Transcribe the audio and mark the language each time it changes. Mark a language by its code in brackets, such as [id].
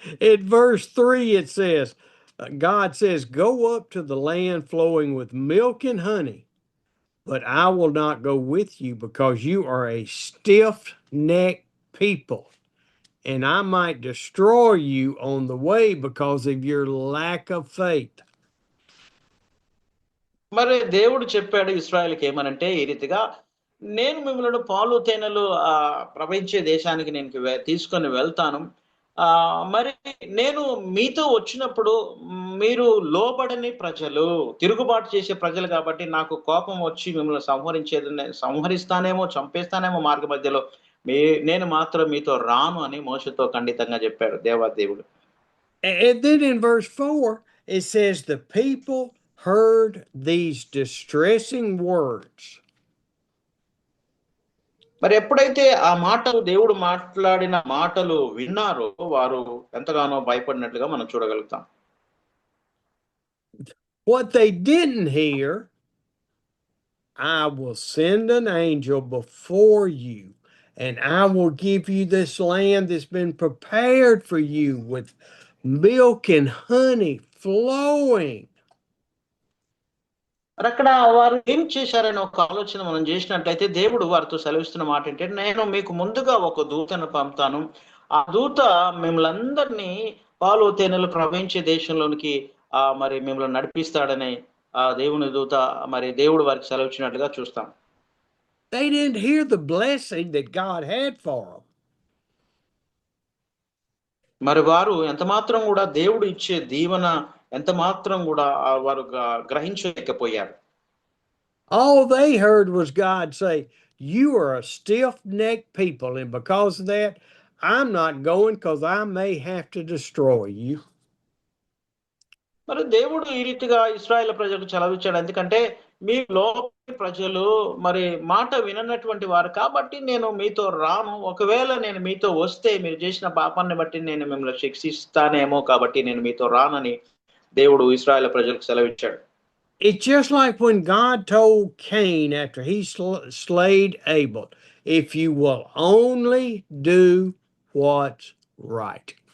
[en] In verse 3 it says, God says, "Go up to the land flowing with milk and honey, but I will not go with you because you are a stiff-necked people, and I might destroy you on the way because of your lack of faith." [te] మరి దేవుడు చెప్పాడు ఇశ్రాయేలుకి ఏమనంటే ఈ రీతిగా, నేను మిమ్మల్ని పాలు తేనెలు ప్రవహించే దేశానికి నేను తీసుకొని వెళ్తాను. మరి నేను మీతో వచ్చినప్పుడు మీరు లోబడని ప్రజలు, తిరుగుబాటు చేసే ప్రజలు కాబట్టి నాకు కోపం వచ్చి మిమ్మల్ని సంహరిస్తానేమో, చంపేస్తానేమో మార్గ మధ్యలో, నేను మాత్రం మీతో రాను అని మోషేతో ఖండితంగా చెప్పాడు దేవాదేవుడు. [en] And then in verse 4 it says the people heard these distressing words. [te] మరి ఎప్పుడైతే ఆ మాటలు దేవుడు మాట్లాడిన మాటలు విన్నారో వారు ఎంతగానో భయపడినట్లుగా మనం చూడగలుగుతాం. [en] What they didn't hear, I will send an angel before you, and I will give you this land that's been prepared for you with milk and honey flowing. [te] మరి అక్కడ వారు ఏం చేశారని ఒక ఆలోచన మనం చేసినట్లయితే దేవుడు వారితో సెలవిస్తున్న మాట ఏంటంటే, నేను మీకు ముందుగా ఒక దూతను పంపుతాను. ఆ దూత మిమ్మల్ని అందరినీ పాలు తేనెలు ప్రవహించే దేశంలోనికి మరి మిమ్మల్ని నడిపిస్తాడని ఆ దేవుని దూత మరి దేవుడు వారికి సెలవిచ్చినట్లుగా చూస్తాం. [en] They didn't hear the blessing that God had for them. [te] మరి వారు ఎంత మాత్రం కూడా దేవుడు ఇచ్చే దీవెన ఎంత మాత్రం కూడా వారు గ్రహించలేకపోయారు. [en] All they heard was God say, "You are a stiff-necked people, and because of that, I'm not going because I may have to destroy you." [te] మరి దేవుడు ఈ రీతిగా ఇశ్రాయేలు ప్రజలకు సెలవిచ్చాడు. ఎందుకంటే మీ లోపలి ప్రజలు మరి మాట విననటువంటి వారు కాబట్టి నేను మీతో రాను. ఒకవేళ నేను మీతో వస్తే మీరు చేసిన పాపాన్ని బట్టి నేను మిమ్మల్ని శిక్షిస్తానేమో కాబట్టి నేను మీతో రానని దేవుడు ఇశ్రాయేలు ప్రజలకు సెలవిచ్చాడు. [en] It's just like when God told Cain after he slayed Abel, "If you will only do what's right."